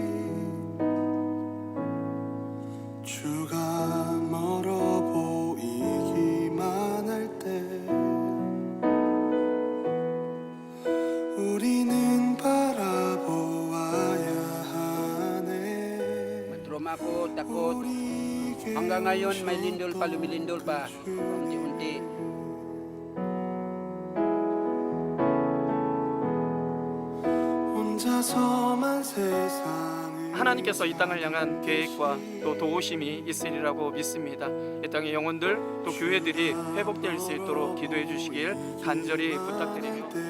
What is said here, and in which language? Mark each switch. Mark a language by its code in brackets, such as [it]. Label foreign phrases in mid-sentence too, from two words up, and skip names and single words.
[ko] 주가 멀어 보이기만 할 때 우리는 바라보아야 하네. [tl] Trauma ko, takot. Hanggang ngayon may lindol pa, lumilindol pa. Unti-unti. [ko] 하나님께서 이 땅을 향한 계획과 또 도우심이 있으리라고 믿습니다. 이 땅의 영혼들 또 교회들이 회복될 수 있도록 기도해 주시길 간절히 부탁드립니다.